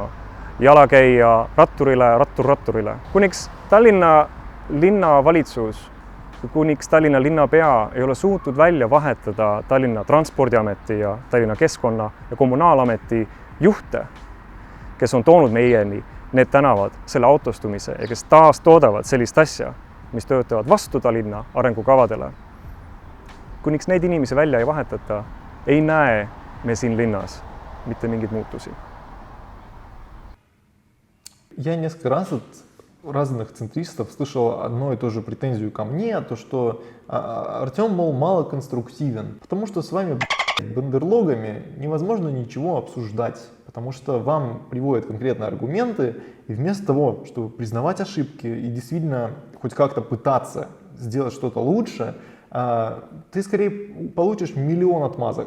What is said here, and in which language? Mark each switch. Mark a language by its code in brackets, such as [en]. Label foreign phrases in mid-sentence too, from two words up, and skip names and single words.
[et] Jalakäija ratturile, rattur ratturile. Kuniks Tallinna linnavalitsus, kuniks Tallinna linnapea ei ole suutnud välja vahetada Tallinna Transpordiameti ja Tallinna Keskkonna- ja Kommunaalameti juhte, kes on toonud meieni need tänavad selle autostumise ja kes taas toodavad sellist asja, mis töötavad vastu Tallinna arengukavadele. Kuniks neid inimesi välja ei vahetata, ei näe me siin linnas mitte mingeid muutusi. [ru] Я несколько раз от разных центристов слышал одну и ту же претензию ко мне, то что Артем, мол, мало конструктивен, потому что с вами, бандерлогами, невозможно ничего обсуждать, потому что вам приводят конкретные аргументы, и вместо того, чтобы признавать ошибки и действительно хоть как-то пытаться сделать что-то лучше, ты скорее получишь миллион отмазок.